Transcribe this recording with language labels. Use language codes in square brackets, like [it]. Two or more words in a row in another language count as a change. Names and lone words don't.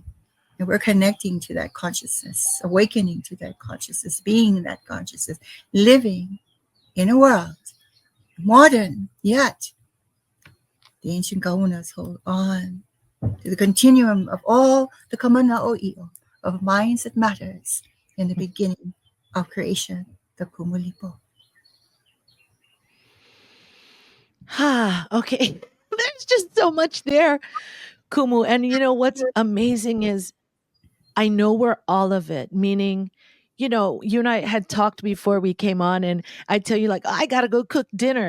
[en] And we're connecting to that consciousness, awakening to that consciousness, being that consciousness, living in a world, modern, yet the ancient kaunas hold on to the continuum of all the [haw] kamana o i'o, [en] of minds that matters in the beginning of creation, the kumulipo. Okay. There's just so much there, Kumu. And what's amazing is I know we're all of it, meaning, you and I had talked before we came on, and I tell you, like, I got to go cook dinner.